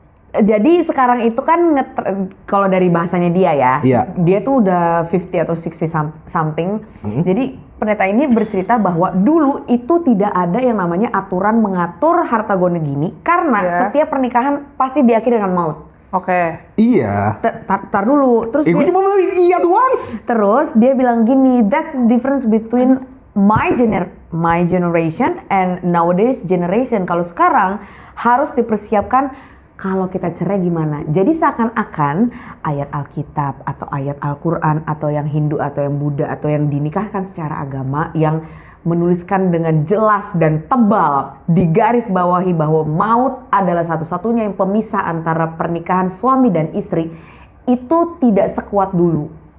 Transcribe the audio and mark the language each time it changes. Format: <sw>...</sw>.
<id>Jadi sekarang itu kan kalau dari bahasanya dia ya, Iya. dia tuh udah 50 atau 60 something. Jadi pendeta ini bercerita bahwa dulu itu tidak ada yang namanya aturan mengatur harta gono gini karena Iya. setiap pernikahan pasti diakhiri dengan maut. Oke. Iya. Tar dulu, terus Gue dia, cuma bilang iya doang. terus dia bilang gini,</id> <en>that's the difference between my generation and nowadays generation.</en> <id>Kalau sekarang harus dipersiapkan kalau kita cerai gimana. Jadi seakan-akan ayat Alkitab atau ayat Al-Quran atau yang Hindu atau yang Buddha atau yang dinikahkan secara agama yang menuliskan dengan jelas dan tebal di garis bawahi bahwa maut adalah satu-satunya yang pemisah antara pernikahan suami dan istri, itu tidak sekuat dulu.</id>